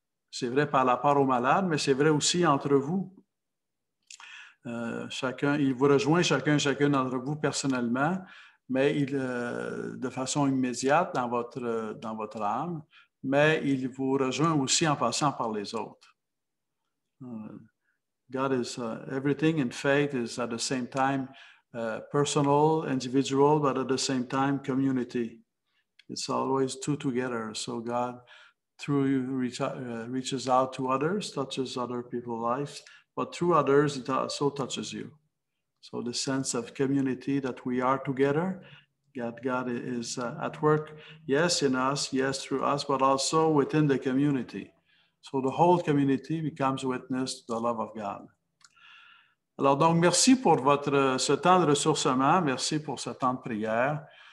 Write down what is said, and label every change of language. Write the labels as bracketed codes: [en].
[fr] C'est vrai par rapport aux malades, mais c'est vrai aussi entre vous. Il vous rejoint chacun d'entre vous personnellement, mais de façon immédiate dans votre âme, mais il vous rejoint aussi en passant par les autres. [en] God is everything in faith is at the same time personal, individual, but at the same time community. It's always two together. So God, through you, reaches out to others, touches other people's lives, but through others, it also touches you. So the sense of community that we are together, God is at work, yes, in us, yes, through us, but also within the community. So the whole community becomes witness to the love of God. [fr] Alors donc, merci pour ce temps de ressourcement, merci pour ce temps de prière.